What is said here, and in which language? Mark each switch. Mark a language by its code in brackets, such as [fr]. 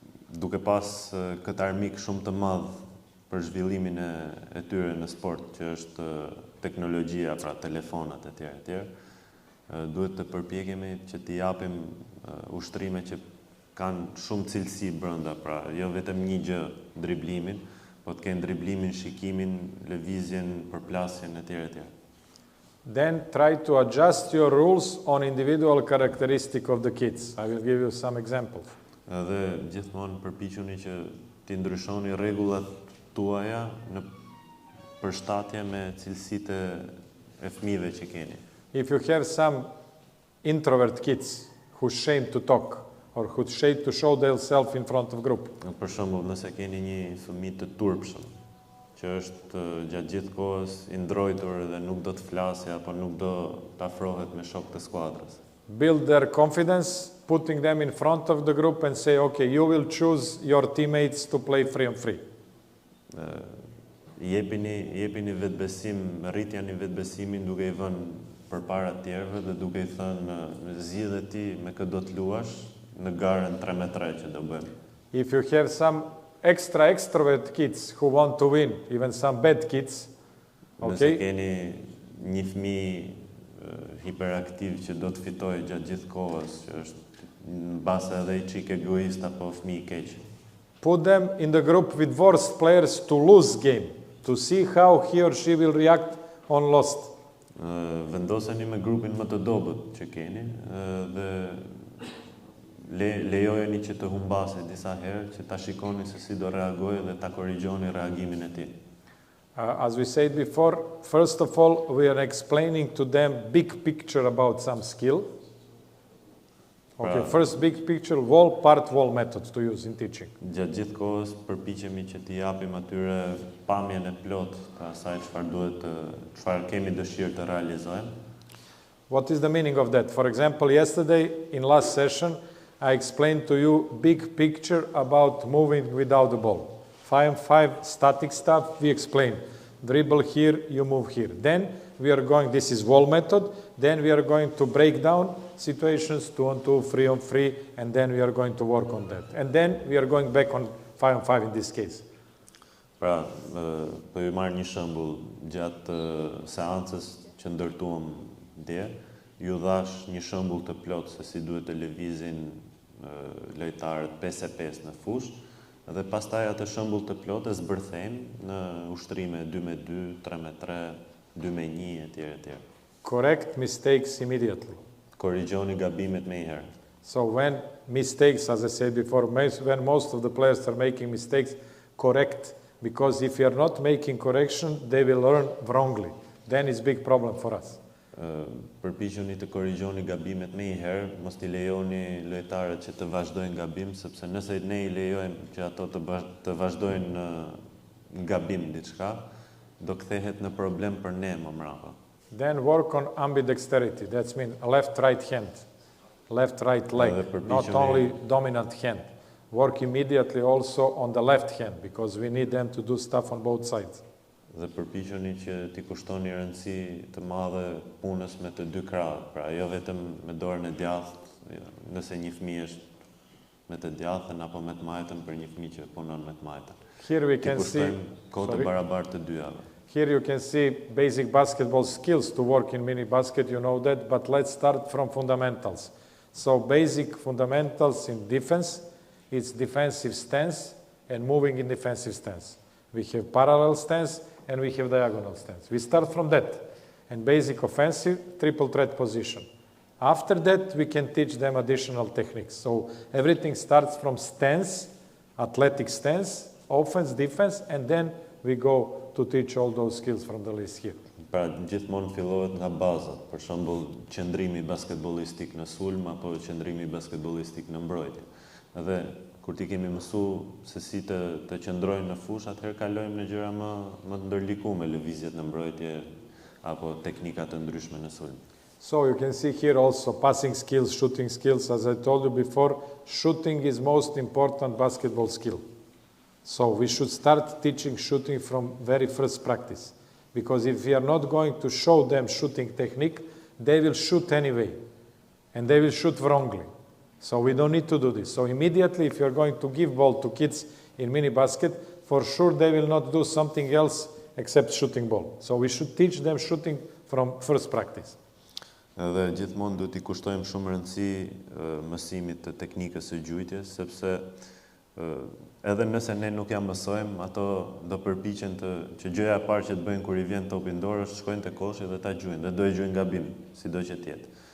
[sq] Duke pas këtë armik shumë të madh për zhvillimin e tyre në sport, që është teknologjia, pra telefonat e tjerë, duhet të përpiqemi që t'i japim ushtrime që kanë shumë cilësi brenda, pra jo vetëm një gjë, driblimin, po të kenë driblimin, shikimin, lëvizjen, përplasjen e tjerë. [en] Then try to adjust your rules on individual characteristic of the kids. I will give you some examples. [sq] Dhe gjithmonë përpiquni që t'i ndryshoni rregullat tuaja në përshtatje me cilësitë e fëmijëve që keni. [en] If you have some introvert kids who shame to talk or who shame to show themselves in front of group. [sq] Për shembull, nëse keni një fëmijë të turpshëm, që është gjatë gjithë kohës i ndrojtur dhe nuk do të flasë apo nuk do të afrohet me shokët e skuadrës. [en] Build their confidence, putting them in front of the group and say, okay, you will choose your teammates to play free on free. [sq] Jepini vetbesim, rritjani vetbesimin duke I vënë përpara të tjerëve dhe duke I thënë zgjidhe ti me kë do të luash në garën 3-3 që do bëjmë. [en] If you have some extrovert kids who want to win, even some bad kids, [sq] Nëse keni një fëmijë hiperaktiv që do të fitojë gjatë gjithë kohës, që është në base edhe I çik egoist apo fëmijë I keq. [en] put them in the group with worst players to lose game, to see how he or she will react on lost. [sq] Vendoseni me grupin më të dobët që keni dhe lejojeni që të humbase disa herë që ta shikoni se si do reagojë dhe ta korrigjoni reagimin e tij. [en] As we said before, first of all, we are explaining to them big picture about some skill. Okay, first big picture, wall method to use in teaching. [sq] Gjatë gjithë kohës përpiqemi që t'i japim atyre pamjen e plot të asaj çfarë kemi dëshirë të realizojmë. [en] What is the meaning of that? For example, yesterday in last session, I explained to you big picture about moving without the ball. 5-5 static stuff, we explain. Dribble here, you move here. Then we are going, this is wall method, then we are going to break down situations 2-on-2, 3-on-3, and then we are going to work on that. And then we are going back on 5-on-5 in this case. [sq] Pra, për ju marrë një shembull, gjatë seancës që ndërtuam dje, ju dhash një shembull të plot se si duhet të lëvizin lojtarët 5-5 në fushë, dhe pastaj atë shembull të plot e zbërthejmë në ushtrime 2-2, 3-3, 2-1 etj. [en] Correct mistakes immediately. [sq] Korrigjoni gabimet me njëherë. [en] So when mistakes, as I said before, when most of the players are making mistakes, correct, because if you are not making correction, they will learn wrongly. Then it's a big problem for us. [sq] Përpiquni të korrigjoni gabimet me njëherë, mos t'i lejoni lojtarët që të vazhdojnë gabim, sepse nëse ne I lejojmë që ato të vazhdojnë në gabim diçka, do kthehet në problem për ne më mbrapa. [en] Then work on ambidexterity. That means left-right hand, left-right leg, not only dominant hand. Work immediately also on the left hand, because we need them to do stuff on both sides. [sq] Dhe përpiqeni që t'i kushtoni rëndësi të madhe punës me të dy krahët, pra jo vetëm me dorën e djathtë, nëse një fëmijë është me të djathtën apo me të majtën për një fëmijë që punon me të majtën. [en] Here we can see [sq] kohë të barabartë të dyjave. [en] Here you can see basic basketball skills to work in mini basket, you know that, but let's start from fundamentals. So basic fundamentals in defense, it's defensive stance and moving in defensive stance. We have parallel stance and we have diagonal stance. We start from that. And basic offensive, triple threat position. After that, we can teach them additional techniques. So everything starts from stance, athletic stance, offense, defense, and then we go to teach all those skills from the list here. [sq] Pra gjithmonë fillohet nga bazat, për shembull qëndrimi basketbollistik në sulm apo qëndrimi basketbollistik në mbrojtje. Dhe kur ti kemi mësu se si të qëndrojnë në fushë, atëherë kalojmë në gjëra më të ndërlikuara, lëvizjet në mbrojtje apo teknika të ndryshme në sulm. [en] So you can see here also passing skills, shooting skills. As I told you before, shooting is most important basketball skill. So we should start teaching shooting from very first practice. Because if we are not going to show them shooting technique, they will shoot anyway. And they will shoot wrongly. So we don't need to do this. So immediately, if you're going to give ball to kids in mini basket, for sure they will not do something else except shooting ball. So we should teach them shooting from first practice. [sq] Dhe gjithmonë duhet I kushtojmë shumë rëndësi mësimit të teknikës së gjujtjes, sepse edhe nëse ne nuk ja mësojmë, ato do përpiqen që gjëja e parë që të bëjnë kur I vjen topi në dorë është shkojnë te koshi dhe ta gjujnë, dhe do e gjujnë gabim, sido që të jetë.